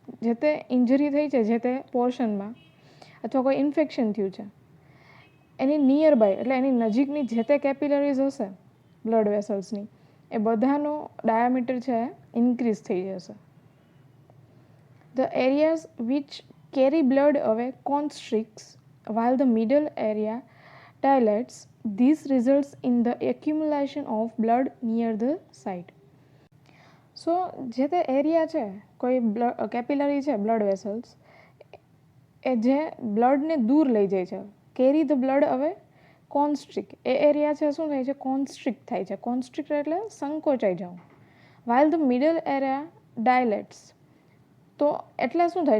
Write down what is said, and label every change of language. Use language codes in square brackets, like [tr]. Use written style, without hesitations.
[gu] જે તે ઇન્જરી થઈ છે જે તે પોર્શનમાં અથવા કોઈ ઇન્ફેક્શન થયું છે એની નિયર બાય એટલે એની નજીકની જે તે કેપિલરીઝ હશે બ્લડ વેસલ્સની એ બધાનો ડાયામીટર છે ઇન્ક્રીઝ થઈ જશે. [en] The areas which carry blood away constricts while the middle area dilates. This results in the accumulation of blood near the site. [gu] સો જે તે એરિયા છે કોઈ કેપિલરી છે બ્લડ વેસલ્સ એ જે બ્લડને દૂર લઈ જાય છે, [en] carry the blood [gu] હવે કોન્સ્ટ્રિક્ટ, એ એરિયા છે શું થાય છે? કોન્સ્ટ્રિક્ટ થાય છે. કોન્સ્ટ્રિક્ટ એટલે સંકોચાઈ જવું. [en] while the middle area dilates, [gu] તો એટલે શું થાય?